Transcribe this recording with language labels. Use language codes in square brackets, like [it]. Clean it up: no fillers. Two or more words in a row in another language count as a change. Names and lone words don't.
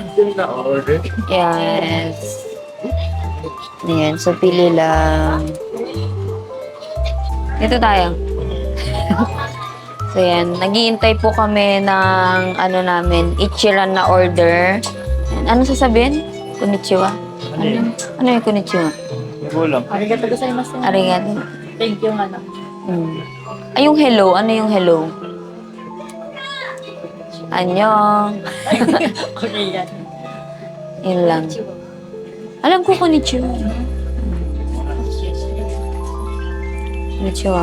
[tl] Yes. Ayan. So, pili lang. Dito tayo. So, ayan. Naghihintay po kami ng ano namin, Ichiran na order. Ayan. Ano sasabihin? Konnichiwa. Ano yung konnichiwa? Gulang. [ja] ありがとうございます. [tl] Arigato. [en] Thank you [tl] nga lang. Ay, yung hello. Ano yung hello? Annyeong. Korean. Yun lang. Alam ko konnichiwa. Konnichiwa.